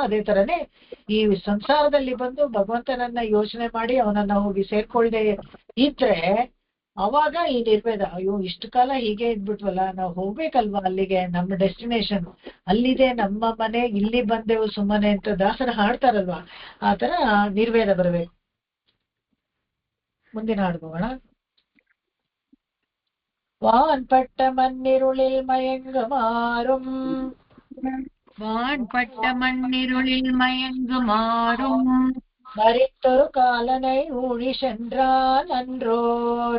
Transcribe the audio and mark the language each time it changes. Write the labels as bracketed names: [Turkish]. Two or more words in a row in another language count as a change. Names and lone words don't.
[Kannada] ಅದೇ ತರನೇ ಈ ಸಂಸಾರದಲ್ಲಿ ಬಂದು ಭಗವಂತನನ್ನ ಯೋಚನೆ ಮಾಡಿ ಅವನನ್ನ ಹೋಗಿ ಸೇರ್ಕೊಳ್ದೆ ಇದ್ರೆ ಅವಾಗ ಈ ನಿರ್ವೇದ, ಅಯ್ಯೋ ಇಷ್ಟು ಕಾಲ ಹೀಗೆ ಇದ್ಬಿಟ್ವಲ್ಲ, ನಾವು ಹೋಗ್ಬೇಕಲ್ವಾ ಅಲ್ಲಿಗೆ, ನಮ್ಮ ಡೆಸ್ಟಿನೇಷನ್ ಅಲ್ಲಿದೆ, ನಮ್ಮ ಮನೆ ಇಲ್ಲಿ ಬಂದೆವು ಸುಮ್ಮನೆ ಅಂತ ದಾಸರ ಹಾಡ್ತಾರಲ್ವಾ, ಆ ತರ ನಿರ್ವೇದ ಬರ್ಬೇಕು. ಮುಂದಿನ ಹಾಡ್ಬೋಣ. [Tamil] வான்பட்ட மண்ணிருளில் மயங்குமாறும் வான்பட்ட மண்ணிருளில் மயங்குமாறும் மறித்தொரு காலனை ஊழி சென்றான் அன்றோர்,